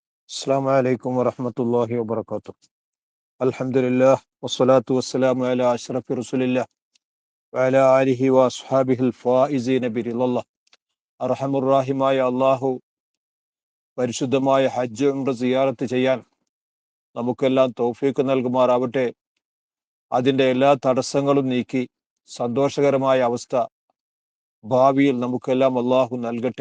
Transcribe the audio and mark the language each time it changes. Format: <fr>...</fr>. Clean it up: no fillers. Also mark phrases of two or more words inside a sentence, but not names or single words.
<ar>السلام عليكم ورحمة الله وبركاته. الحمد لله والصلاة والسلام على أشرف رسول الله وعلى آله وأصحابه الفائزين برضا الله.</ar> <ml>അർഹമുറാഹിമായ അള്ളാഹു പരിശുദ്ധമായ ഹജ്ജ് ഉംറ സിയാറത്ത് ചെയ്യാൻ നമുക്കെല്ലാം തൗഫീക്ക് നൽകുമാറാവട്ടെ. അതിൻ്റെ എല്ലാ തടസ്സങ്ങളും നീക്കി സന്തോഷകരമായ അവസ്ഥ ഭാവിയിൽ നമുക്കെല്ലാം അള്ളാഹു നൽകട്ടെ.</ml>